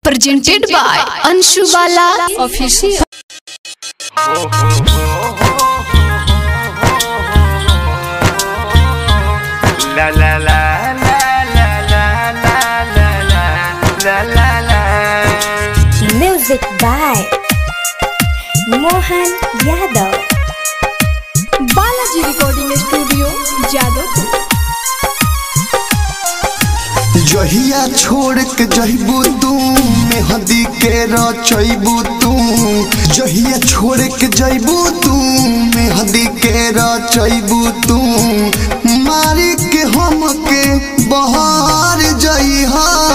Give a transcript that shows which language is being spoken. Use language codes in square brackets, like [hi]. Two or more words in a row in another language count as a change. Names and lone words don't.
[en] presented by Anshu Bala Official. La la la la la la la la la la. Music by Mohan Yadav. Balaji Recording Studio, Jadavpur. [bho] जहिया छोड़ के जहिबू तू मेहंदी के रचैबू तू जहिया छोड़ के जइबू तू मेहंदी के रचैबू तू मारी के हम के बहार जइहा